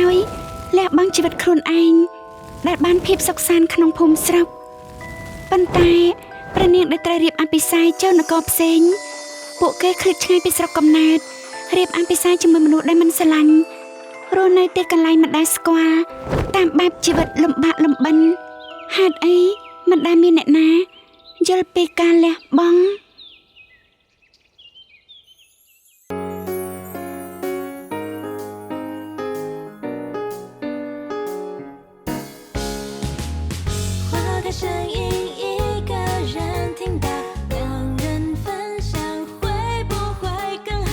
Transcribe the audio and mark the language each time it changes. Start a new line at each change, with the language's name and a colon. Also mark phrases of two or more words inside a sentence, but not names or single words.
Khmer: យលះបង់ជីវិតខ្លួនឯងដែលបានភាពសុខសាន្តក្នុងភូមិស្រុកប៉ុន្តែព្រះនាងដែលត្រូវរៀបអភិសេកចូលនគរផ្សេងពួកគេឃ្លាតឆ្ងាយពីស្រុកកំណើតរៀបអភិសេកជាមួយមនុស្សដែលមិនស្រឡាញ់រស់នៅទីកន្លែងមិនដែលស្គាល់តាមបែបជីវិតលំបាកលំបិនហេតុអីមិនដែលមានអ្នកណាយល់ពីការលះបង់
Chinese: 声音一个人听到，两人分享会不会更好？